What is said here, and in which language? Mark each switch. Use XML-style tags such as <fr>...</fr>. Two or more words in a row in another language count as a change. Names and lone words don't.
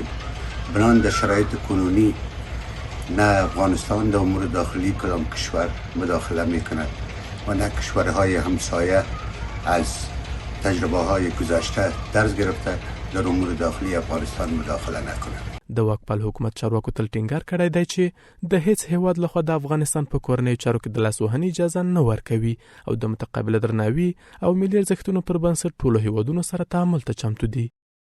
<fa>بنابراین در شرایط کنونی نه افغانستان در امور داخلی کدام کشور مداخله میکند و نه کشورهای همسایه از تجربه های گذشته درس گرفته در امور داخلی افغانستان مداخله نکنند.</fa> <ps>د واکپال حکومت چارواکو تل ټینګار کړی دی چې د هیڅ هیواد لخوا د افغانستان په کورنیو چارو کې د لاسوهنې اجازه نه ورکوي او د متقابله درناوي او ملي ارزښتونو پر بنسټ ټولو هیوادونو سره تعامل ته چمتو دي.</ps>